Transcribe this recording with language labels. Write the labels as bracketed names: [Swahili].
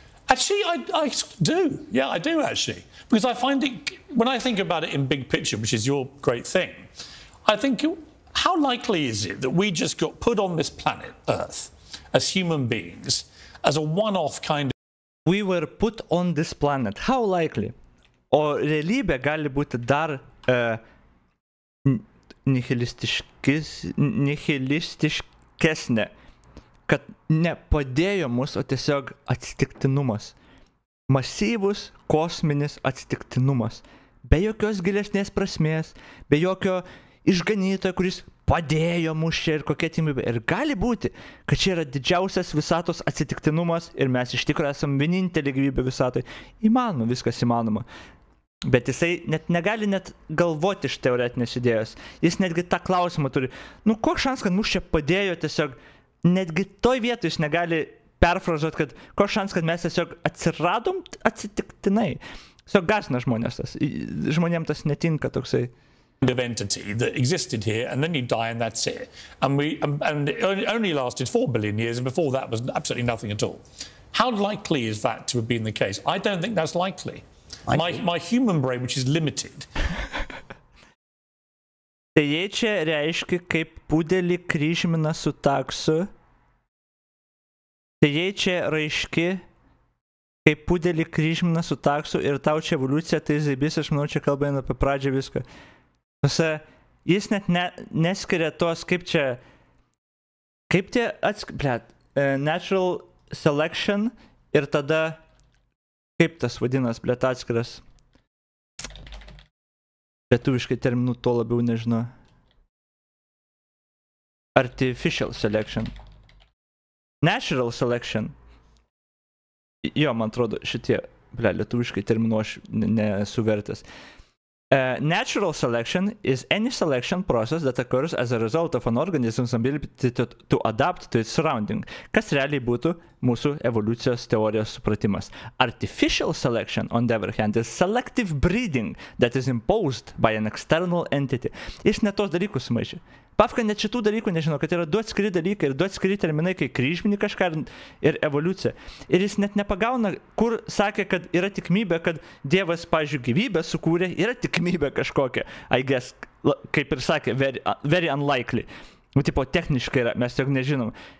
[English] Actually, I do. Yeah, I do, actually. Because I find it, when I think about it in big picture, which is your great thing, I think, how likely is it that we just got put on this planet, Earth, as human beings, as a one-off kind of... We were put on this planet. How likely? [Lithuanian] O realybė gali būti dar nihilistiškesnė, kad nepadėjo mus, o tiesiog atsitiktinumas. Masyvus kosminis atsitiktinumas. Be jokios gilesnės prasmės, be jokio išganytojo, kuris padėjo mus čia ir kokia timybė. Ir gali būti, kad čia yra didžiausias visatos atsitiktinumas ir mes iš tikrųjų esam vienintelė gyvybė visatoj. Įmanoma, viskas įmanoma. Bet jisai net negali net galvoti iš teoretinės idėjos. Jis netgi tą klausimą turi. Nu, koks šansas, kad mus čia padėjo tiesiog, netgi toj vietoj jis negali perfrazuoti, kad koks šansas, kad mes tiesiog atsiradom atsitiktinai. Tiesiog garsina žmonės tas. Žmonėm tas netinka toksai. [English] Of entity that existed here, and then you die, and that's it. And it only lasted 4 billion years, and before that was absolutely nothing at all. How likely is that to have been the case? I don't think that's likely. My human brain, which is limited. [Lithuanian] Tai jei čia reiškia, kaip pudelį kryžmina su taksu, tai jei čia reiškia, kaip pudelį kryžmina su taksu ir tau čia evoliucija, tai zaibys, aš manau, čia kalba eina apie pradžią viską. Jis net neskiria tos, kaip čia, kaip tie natural selection ir tada, kaip tas vadinas, atskiras. Lietuviškai terminų to labiau nežinau. [English] Artificial selection. Natural selection. [Lithuanian] Jo, man atrodo, šitie, lietuviškai terminų aš nesu vertęs. [English] Natural selection is any selection process that occurs as a result of an organism's ability to adapt to its surrounding. [Lithuanian] Kas realiai būtų mūsų evoliucijos teorijos supratimas. [English] Artificial selection, on the other hand, is selective breeding that is imposed by an external entity. [Lithuanian] Jis net tos dalykus sumaišė. Pafka net šitų dalykų nežino, kad yra du atskiri dalykai ir du atskiri terminai, kai kryžmini kažką ir evoliucija. Ir jis net nepagauna, kur sakė, kad yra tikimybė, kad Dievas, pavyzdžiui, gyvybę sukūrė, yra tikimybė kažkokia. [English] I guess, [Lithuanian] kaip ir sakė, [English] very unlikely. [Lithuanian] Nu, tipo, techniškai yra, mes tiesiog nežinom.